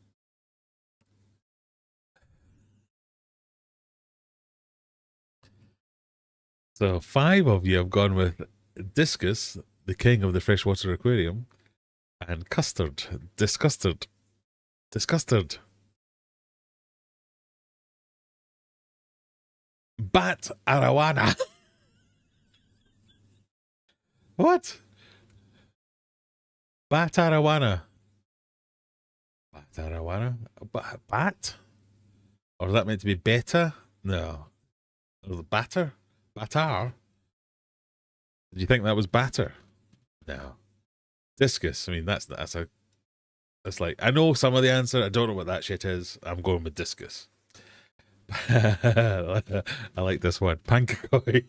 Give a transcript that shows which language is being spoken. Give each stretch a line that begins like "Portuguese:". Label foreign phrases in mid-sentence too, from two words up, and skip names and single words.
English: So 5 of you have gone with Discus, the king of the freshwater aquarium, and Custard, Disgusted. Disgusted. Bat Arawana. What? Bat Arawana. Bat Arawana? Bat? Or is that meant to be beta? No. Or the batter? Batar? Did you think that was batter? No. Discus. I mean, that's like, I know some of the answer. I don't know what that shit is. I'm going with discus. I like this one. Pankakoi.